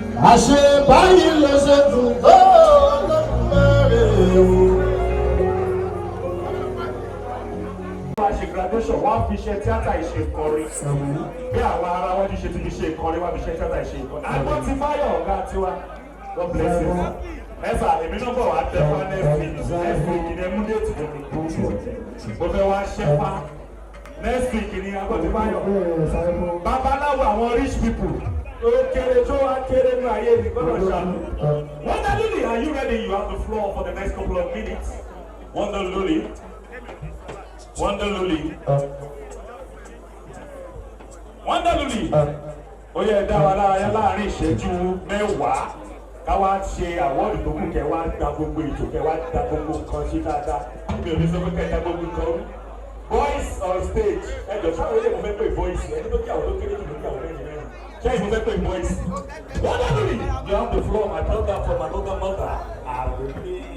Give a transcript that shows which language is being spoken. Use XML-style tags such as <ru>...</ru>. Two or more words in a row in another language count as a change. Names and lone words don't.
<yo>Àṣẹ báyìí ló ṣe dùn tó Olódùmarè o. Wọ́n á ṣe graduation, wọ́n á fi iṣẹ́ tíátà yìí ṣe kọrin. Bí àwọn ará wájú ṣe ti fi ṣe kọrin, wọ́n á fi iṣẹ́ tíátà yìí ṣe kọrin. Àgbọ̀ ti Báyọ̀ ọ̀gá tiwa.</yo> <en>God bless you.</en> <yo>Ẹ sà, èmi náà bọ̀ wá tẹ fún</yo> <en>next week. Next week</en> <yo>ni ẹ mú déètì fún mi. Mo fẹ́ wá ṣẹ́ pa.</yo> <en>Next week</en> <yo>ni Àgbọ̀ ti Báyọ̀. Babaláwo àwọn</yo> <en>rich people.</en> <yo>Ó kéré tó wá kéré ní ayé mi, gbọ́dọ̀ ṣàánú.</yo> <en>Wonder Lily, are you ready? You have the floor for the next couple of minutes. Wonder Lily. Wonder Lily. Wonder Lily.</en> <yo>Ó yẹ dá wa lára yá láàrin ìṣẹ́jú mẹ́wàá. Ká wá ṣe àwọ́dù tó kù, kẹ́ wá gba gbogbo ètò, kẹ́ wá gba gbogbo nǹkan ṣe dáadáa. Mi ò ní sọ pé kẹ́ ẹ gba gbogbo nǹkan rú.</yo> <en>Boys on stage.</en> <yo>Ẹ jọ, sáwọn ilé mo fẹ́ pè voice. Ẹni tó kí àwọn tó kéré jù ló kí àwọn mẹ́rin mẹ́rin. Ṣé ìfún fẹ́ pè voice?</yo> <en>Wonder Lily, you have the floor. My brother from another mother.</en> <yo>Àròlé.</yo>